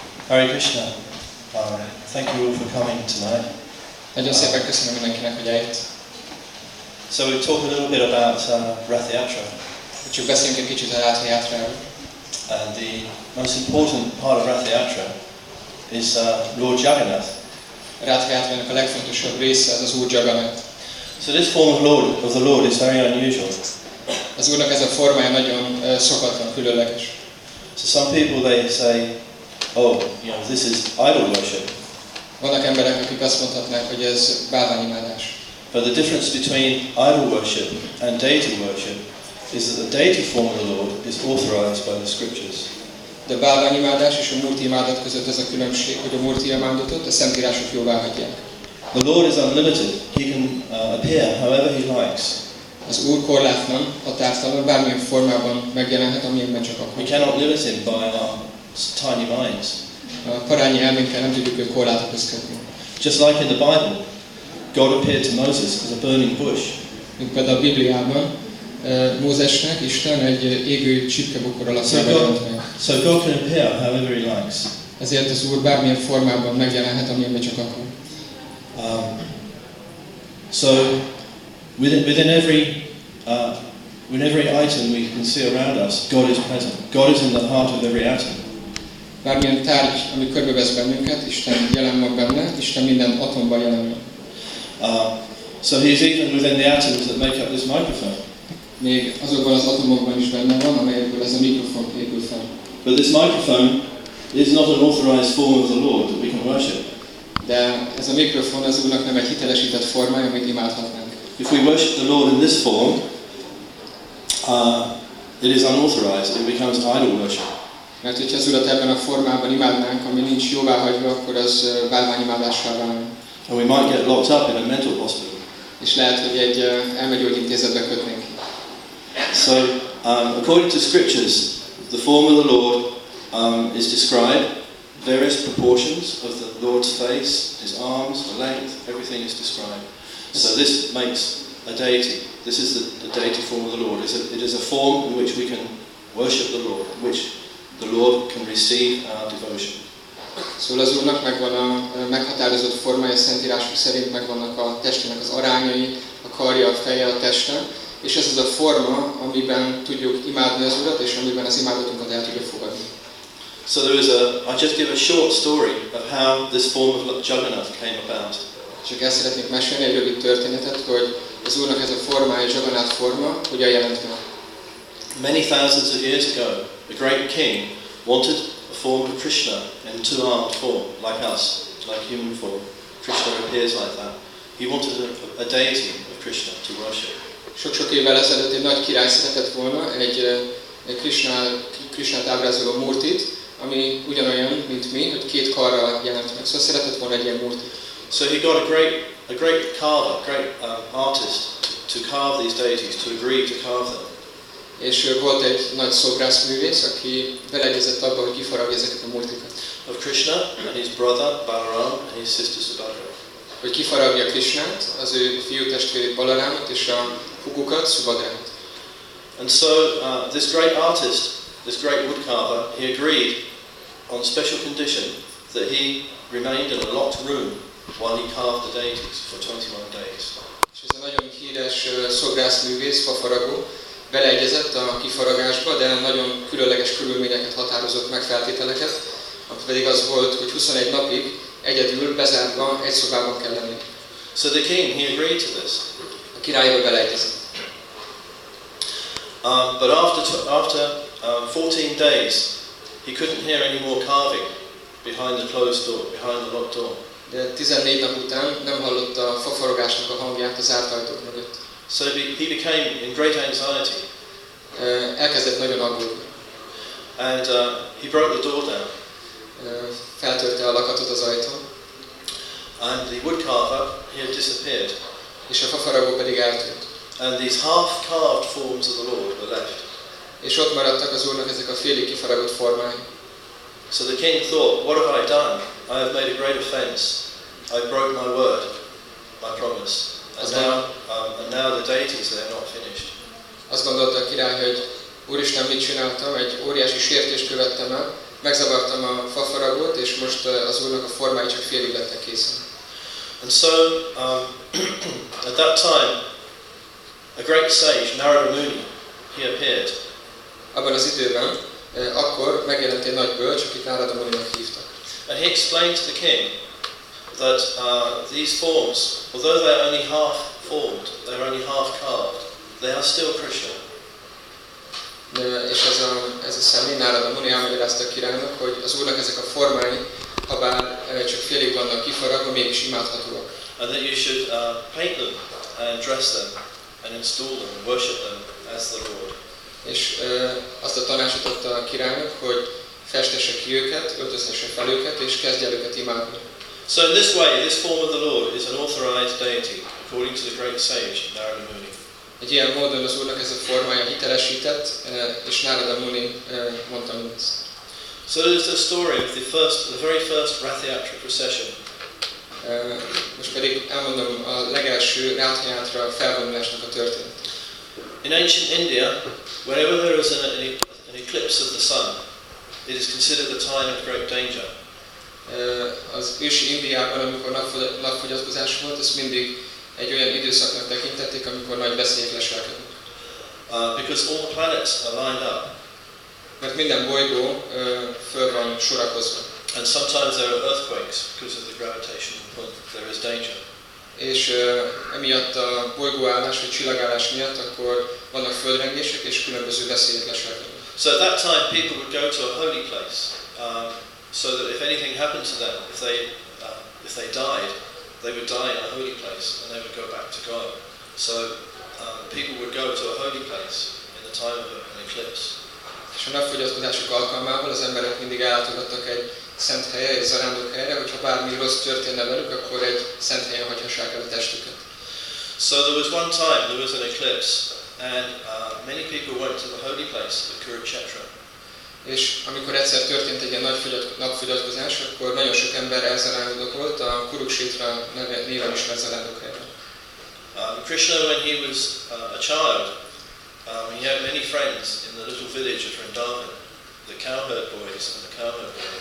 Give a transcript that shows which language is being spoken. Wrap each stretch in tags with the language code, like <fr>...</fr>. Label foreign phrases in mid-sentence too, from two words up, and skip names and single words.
<en>Hare Krishna. Thank you all for coming tonight.</en> <hu>Nagyon szépen köszönöm mindenkinek, hogy eljött.</hu> <en>So we'll talk a little bit about Rath Yatra.</en> <hu>Csak beszéljünk egy kicsit a Rath Yatráról.</hu> <en>And the most important part of Rath Yatra is Lord Jagannath.</en> <hu>Rath Yatrának a legfontosabb része az Úr Jagannath.</hu> <en>So this form of the Lord is very unusual.</en> <hu>Az Úrnak ez a formája nagyon szokatlan, különleges.</hu> <en>So some people they say, oh, this is idol worship.</en> <hu>Vannak emberek, akik azt mondhatnák, hogy ez bálványimádás.</hu> <en>But the difference between idol worship and deity worship is that the deity form of the Lord is authorized by the scriptures.</en> <hu>De a bálványimádás és a múrtiimádat között az a különbség, hogy a múrtiimádatot a szentírások jóváhagyják.</hu> <en>The Lord is unlimited. He can appear however he likes.</en> <hu>Az Úr korlátlan, határtalan, bármilyen formában megjelenhet, amilyenben csak akar.</hu> <en>We cannot limit him by our tiny minds.</en> <hu>A parányi elménkkel nem tudjuk őt korlátokhoz kötni.</hu> <en>Just like in the Bible, God appeared to Moses as a burning bush.</en> <hu>Mint például a Bibliában, Mózesnek Isten egy égő csipkebokor alapján jelent meg.</hu> <en>So God can appear however he likes.</en> <hu>Ezért az Úr bármilyen formában megjelenhet, amilyenben csak akar.</hu> <en>So within every item we can see around us, God is present. God is in the heart of every atom.</en> <hu>Bármilyen tárgy, ami körbevesz bennünket, Isten jelen van benne, Isten minden atomban jelen van.</hu> <en>So he is even within the atoms that make up this microphone.</en> <hu>Még azokban az atomokban is benne van, amelyekből ez a mikrofon épül fel.</hu> <en>But this microphone is not an authorized form of the Lord that we can worship.</en> <hu>De ez a mikrofon az Úrnak nem egy hitelesített formája, amit imádhatnánk.</hu> <en>If we worship the Lord in this form, it is unauthorized. It becomes idol worship.</en> <hu>Mert hogyha az Urat ebben a formában imádnánk, ami nincs jóváhagyva, akkor az bálványimádássá válna.</hu> <en>And we might get locked up in a mental hospital.</en> <hu>És lehet, hogy egy elmegyógyintézetbe kötnénk.</hu> <en>So, according to scriptures, the form of the Lord is described, various proportions of the Lord's face, his arms, the length, everything is described. So this makes a deity. This is the deity form of the Lord. It is a form in which we can worship the Lord, in which the Lord can receive our devotion.</en> <hu>Szóval az Úrnak megvan a meghatározott formája, szentírások szerint megvannak a testének az arányai, a karja, a feje, a teste, és ez az a forma, amiben tudjuk imádni az Urat, és amiben az imádatunkat el tudjuk fogadni.</hu> <en>So I'll just give a short story of how this form of Jagannath came about.</en> <hu>Csak el szeretnék mesélni egy rövid történetet, hogy az Úrnak ez a formája, Jagannath forma, hogyan jelent meg.</hu> <en>Many thousands of years ago, a great king wanted a form of Krishna in two-armed form, like us, like human form. Krishna appears like that. He wanted a deity of Krishna to worship.</en> <hu>Sok-sok évvel ezelőtt egy nagy király szeretett volna egy Krishnát ábrázoló murtit, ami ugyanolyan, mint mi, hogy két karral jelent meg. Szóval szeretett volna egy ilyen murtit.</hu> <en>So he got a great carver, great artist to carve these deities, to agree to carve them.</en> <hu>És volt egy nagy szobrászművész, aki beleegyezett abba, hogy kifaragja ezeket a murtikat.</hu> <en>Of Krishna and his brother Balaram and his sister Subhadra.</en> <hu>Hogy kifaragja Krishnát, az ő fiú testvérét Balarámot és a hugukat, Subhadrát.</hu> <en>And so this great artist, this great woodcarver, he agreed on special condition that he remained in a locked room while he carved the deities for 21 days.</en> <hu>És ez a nagyon híres szobrászművész, fafaragó, beleegyezett a kifaragásba, de nagyon különleges körülményeket határozott meg, feltételeket, ami pedig az volt, hogy 21 napig egyedül bezárva egy szobában kell lenni.</hu> <en>So the king, he agreed to this.</en> <hu>A királyba beleegyezett.</hu> <en>But after 14 days, he couldn't hear any more carving behind the closed door, behind the locked door.</en> <hu>De 14 nap után nem hallotta a fafaragásnak a hangját az zárt ajtók mögött.</hu> <en>So he became in great anxiety.</en> <hu>Elkezdett nagyon aggódni.</hu> <en>And he broke the door down.</en> <hu>Feltörte a lakatot az ajtón.</hu> <en>And the woodcarver, he had disappeared.</en> <hu>És a fafaragó pedig eltűnt.</hu> <en>And these half-carved forms of the Lord were left.</en> <hu>És ott maradtak az Úrnak ezek a félig kifaragott formái.</hu> <en>So the king thought, what have I done? I have made a great offense. I broke my word, my promise. And now the deities, they're not finished.</en> <hu>Azt gondolta a király, hogy Úristen, mit csináltam? Egy óriási sértést követtem el, megzavartam a fafaragót, és most az Úrnak a formái csak félig lettek készen.</hu> <en>And so, at that time, a great sage, Narada Muni, he appeared.</en> <hu>Abban az időben, akkor megjelent egy nagy bölcs, akit Narada Muninak hívtak.</hu> <en>And he explained to the king that these forms, although they're only half formed, they're only half carved, they are still Krishna.</en> <hu>És ez a személy, Narada Muni elmagyarázta a királynak, hogy az Úrnak ezek a formái, ha bár csak félig vannak kifaragva, mégis imádhatóak.</hu> <en>And that you should paint them and dress them and install them and worship them as the Lord.</en> <hu>És azt a tanácsot adta a királynak, hogy festesse ki őket, öltöztesse fel őket, és kezdje el őket imádni.</hu> <en>So in this way, this form of the Lord is an authorized deity, according to the great sage, Narada Muni.</en> <hu>Egy ilyen módon az Úrnak ez a formája hitelesített, és Narada Muni mondta mindezt.</hu> <en>So there's the story of the very first Rath Yatra procession.</en> <hu>Most pedig elmondom a legelső Rath Yatra felvonulásnak a történetét.</hu> <en>In ancient India, whenever there is an eclipse of the sun, it is considered a time of great danger.</en> <hu>Az ősi Indiában, amikor napfogyatkozás volt, ezt mindig egy olyan időszaknak tekintették, amikor nagy veszélyek leselkednek.</hu> <en>Because all the planets are lined up.</en> <hu>Mert minden bolygó föl van sorakozva.</hu> <en>And sometimes there are earthquakes because of the gravitational pull. There is danger.</en> <hu>És emiatt a bolygóállás vagy csillagállás miatt akkor vannak földrengések és különböző veszélyek leselkednek.</hu> <en>So at that time people would go to a holy place, so that if anything happened to them, if they died, they would die in a holy place and they would go back to God. So people would go to a holy place in the time of an eclipse.</en> <hu>És a napfogyatkozások alkalmával az emberek mindig ellátogattak egy szent helyre, egy zarándok helyre, hogyha bármi rossz történne velük, akkor egy szent helyen hagyhassák el a testüket.</hu> <en>So there was one time there was an eclipse, and many people went to the holy place of Kurukshetra.</en> <hu>És amikor egyszer történt egy ilyen nagy napfogyatkozás, akkor nagyon sok ember elzarándokolt a Kurukshetra néven ismert zarándokhelyre.</hu> <en>Krishna, when he was a child, he had many friends in the little village of Vrindavan, the cowherd boys and the cowherd boys.</en>